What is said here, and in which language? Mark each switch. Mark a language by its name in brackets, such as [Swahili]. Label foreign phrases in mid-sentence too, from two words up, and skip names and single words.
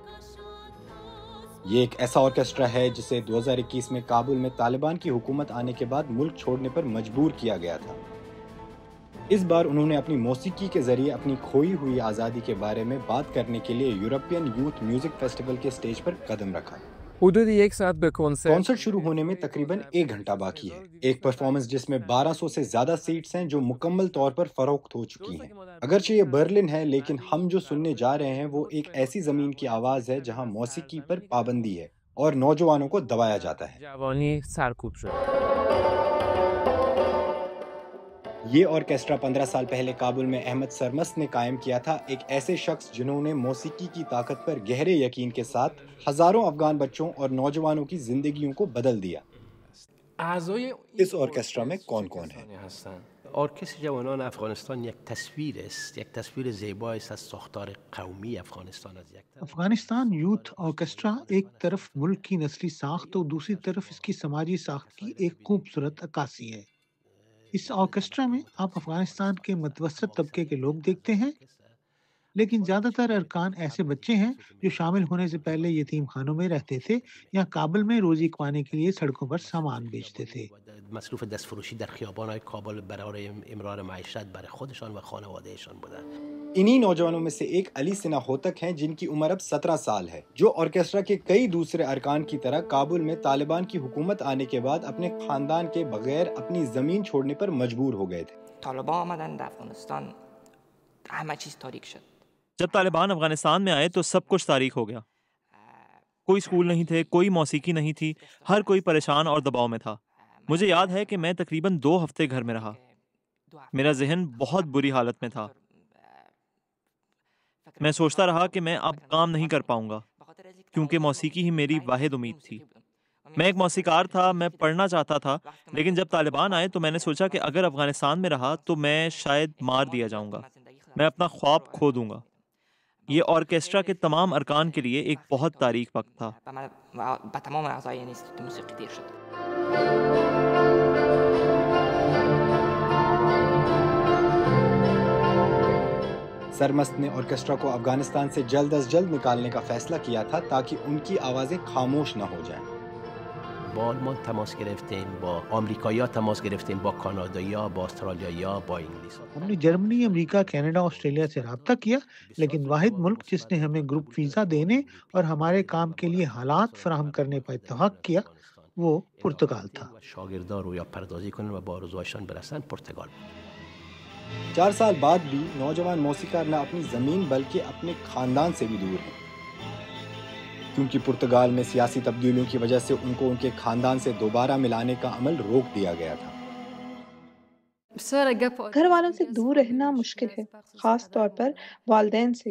[Urdu] یہ ایک ایسا آرکیسٹرا ہے جسے 2021 میں کابل میں طالبان کی حکومت آنے کے بعد ملک چھوڑنے پر مجبور کیا گیا تھا۔ اس بار انہوں نے اپنی موسیقی کے ذریعے اپنی کھوئی ہوئی آزادی کے بارے میں بات کرنے کے لیے یورپین یوتھ میوزک فیسٹیول کے سٹیج پر قدم رکھا۔ [Persian] حدود یک ساعت به [Urdu] کانسرٹ شروع ہونے میں تقریباً 1 گھنٹہ باقی ہے۔ ایک پرفارمنس جس میں 1200 سے زیادہ سیٹس ہیں جو مکمل طور پر فروخت ہو چکی ہیں۔ اگرچہ یہ برلن ہے لیکن ہم جو سننے جا رہے ہیں وہ ایک ایسی زمین کی آواز ہے جہاں موسیقی پر پابندی ہے اور نوجوانوں کو دبایا جاتا ہے۔ [Persian] جوانی سرکوب شد۔ [Urdu] یہ آرکیسٹرا 15 سال پہلے کابل میں احمد سرمست نے قائم کیا تھا، ایک ایسے شخص جنہوں نے موسیقی کی طاقت پر گہرے یقین کے ساتھ ہزاروں افغان بچوں اور نوجوانوں کی زندگیوں کو بدل دیا۔ اس آرکیسٹرا میں کون کون ہے؟ [Persian] ارکستر جوانان افغانستان یک تصویر است، یک تصویر زیبایی است از ساختار قومی افغانستان. [Urdu] افغانستان یوتھ آرکیسٹرا ایک طرف ملک کی نسلی ساخت اور دوسری طرف اس کی سماجی ساخت کی ایک خوبصورت عکاسی ہے۔ اس آرکیسٹرا میں آپ افغانستان کے متوسط طبقے کے لوگ دیکھتے ہیں، لیکن زیادہ تر ارکان ایسے بچے ہیں جو شامل ہونے سے پہلے یتیم خانوں میں رہتے تھے یا کابل میں روزی کمانے کے لیے سڑکوں پر سامان بیچتے تھے۔ [Persian] مصروف دستفروشی در خیابان‌های کابل برای امرار معیشت برای خودشان و خانوادهشان بودند۔ [Urdu] انہی نوجوانوں میں سے ایک علی سنا ہوتک ہیں جن کی عمر اب 17 سال ہے، جو آرکیسٹرا کے کئی دوسرے ارکان کی طرح کابل میں طالبان کی حکومت آنے کے بعد اپنے خاندان کے بغیر اپنی زمین چھوڑنے پر مجبور ہو گئے تھے۔ [Persian] طالبان آمدن در افغانستان همه چیز تاریک شد۔ [Urdu] جب طالبان افغانستان میں آئے تو سب کچھ تاریک ہو گیا۔ کوئی اسکول نہیں تھے، کوئی موسیقی نہیں تھی، ہر کوئی پریشان اور دباؤ میں تھا۔ مجھے یاد ہے کہ میں تقریباً 2 ہفتے گھر میں رہا۔ میرا ذہن بہت بری حالت میں تھا۔ میں سوچتا رہا کہ میں اب کام نہیں کر پاؤں گا کیونکہ موسیقی ہی میری واحد امید تھی۔ میں ایک موسیقار تھا، میں پڑھنا چاہتا تھا، لیکن جب طالبان آئے تو میں نے سوچا کہ اگر افغانستان میں رہا تو میں شاید مار دیا جاؤں گا، میں اپنا خواب کھو دوں گا۔ یہ آرکیسٹرا کے تمام ارکان کے لیے ایک بہت تاریک وقت تھا۔ [Persian] به تمام اعضای انستیتوت موسیقی دیر شد۔ [Urdu] سرمست نے آرکیسٹرا کو افغانستان سے جلد از جلد نکالنے کا فیصلہ کیا تھا تاکہ ان کی آوازیں خاموش نہ ہو جائیں۔ [Persian] با آلمان تماس گرفتیم، با آمریکایی‌ها تماس گرفتیم، با کانادایی‌ها، با استرالیایی‌ها، با انگلیس‌ها۔ [Urdu] ہم نے جرمنی، امریکہ، کینیڈا، آسٹریلیا سے رابطہ کیا، لیکن واحد ملک جس نے ہمیں [English] group visa [Urdu] دینے اور ہمارے کام کے لیے حالات فراہم کرنے پر اتفاق کیا وہ پرتگال تھا۔ [Persian] شاگردان رویا پردازی کنن و با آرزوهایشان برسن پرتگال بود۔ [Urdu] 4 سال بعد بھی نوجوان موسیقار نہ اپنی زمین بلکہ اپنے خاندان سے بھی دور ہیں، کیونکہ پرتگال میں سیاسی تبدیلیوں کی وجہ سے ان کو ان کے خاندان سے دوبارہ ملانے کا عمل روک دیا گیا تھا۔ گھر والوں سے دور رہنا مشکل ہے، خاص طور پر والدین سے۔